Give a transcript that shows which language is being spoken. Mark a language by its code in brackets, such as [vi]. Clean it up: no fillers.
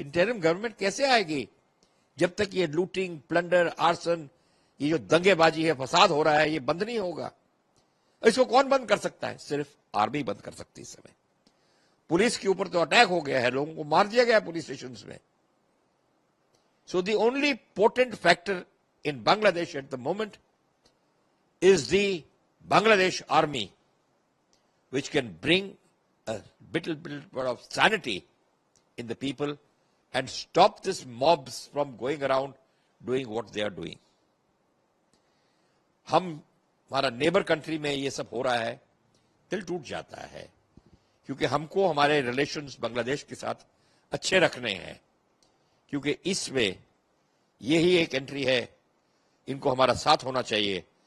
[hi] Interim government کیسے آئے گی جب تک یہ لوٹنگ, پلنڈر, آرسن, یہ جو دنگے بازی ہے, فساد ہو رہا ہے, یہ بند نہیں ہوگا. اس کو کون بند کر سکتا ہے؟ صرف آرمی بند کر سکتی اس سمے. पुलिस के ऊपर तो अटैक हो गया है, लोगों को मार दिया गया पुलिस स्टेशंस में. [en] So the only potent factor in Bangladesh at the moment is the Bangladesh army, which can bring a bit of sanity in the people and stop these mobs from going around doing what they are doing. [hi] हमारा neighbour country में ये सब हो रहा है, दिल टूट जाता है, क्योंकि हमको हमारे रिलेशंस बांग्लादेश के साथ अच्छे रखने हैं, क्योंकि इसमें यही एक एंट्री है, इनको हमारा साथ होना चाहिए.